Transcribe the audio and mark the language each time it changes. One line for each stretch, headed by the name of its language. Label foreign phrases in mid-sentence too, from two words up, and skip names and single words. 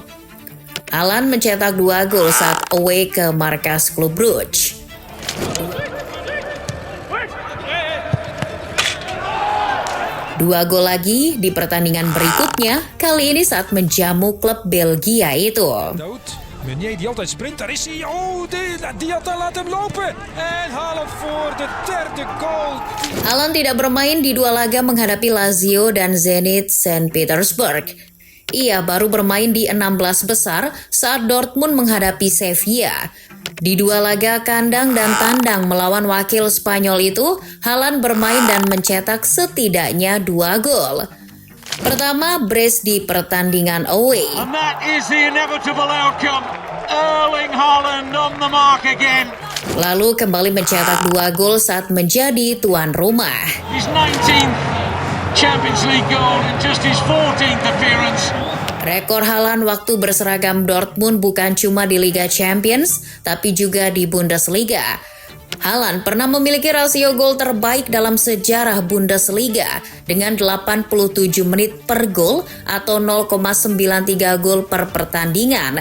Indonesian: Haaland mencetak 2 gol saat away ke markas klub Brugge. Dua gol lagi di pertandingan berikutnya, kali ini saat menjamu klub Belgia itu.
Dutch: Meunier die altijd sprint, daar is hij. Oh, Diatta laat hem lopen. En Haaland voor de derde goal.
Indonesian: Haaland tidak bermain di 2 laga menghadapi Lazio dan Zenit Saint Petersburg. Ia baru bermain di 16 besar saat Dortmund menghadapi Sevilla. Di 2 laga kandang dan tandang melawan wakil Spanyol itu, Haaland bermain dan mencetak setidaknya 2 gol. Pertama, brace di pertandingan away.
English: And that is the inevitable outcome. Erling Haaland on the mark again.
Indonesian: Lalu kembali mencetak 2 gol saat menjadi tuan rumah.
English: His 19th Champions League goal and just his 14th appearance.
Indonesian: Rekor Haaland waktu berseragam Dortmund bukan cuma di Liga Champions, tapi juga di Bundesliga. Haaland pernah memiliki rasio gol terbaik dalam sejarah Bundesliga dengan 87 menit per gol atau 0,93 gol per pertandingan.